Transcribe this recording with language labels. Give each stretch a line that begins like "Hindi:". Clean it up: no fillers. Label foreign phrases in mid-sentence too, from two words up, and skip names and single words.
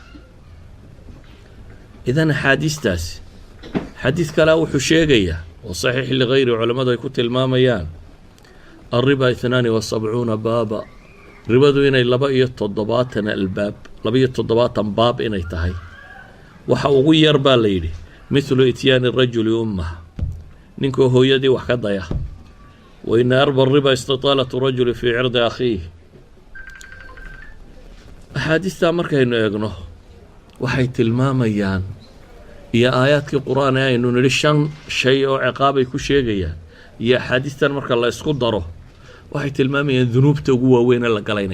Somali: idan axaadiistaasi xadiid kalea wuxuu sheegayaa oo
Arabic: صحيح لغيره
Somali: culammadu ay ku tilmaamayaan
Arabic: الربا 72 بابا
Somali: ribadu inay 72 albaab 72 baab inay tahay waxa ugu yar baa la yidhi
Arabic: مثل إتيان الرجل أمه
Somali: ninkoo hooyadii wax ka daya
Arabic: وإن أربى ربا استطالة الرجل في عرض أخيه
Somali: axaadiistaa markaynu eegno waxay tilmaamayaan iyo aayaadkii qur-aan ee aynu nidhi 5 shay oo ciqaabay ku sheegayaan iyo axaadiistan marka la isku daro waxay tilmaamayaan dunuubta ugu waaweyn ee la gala inay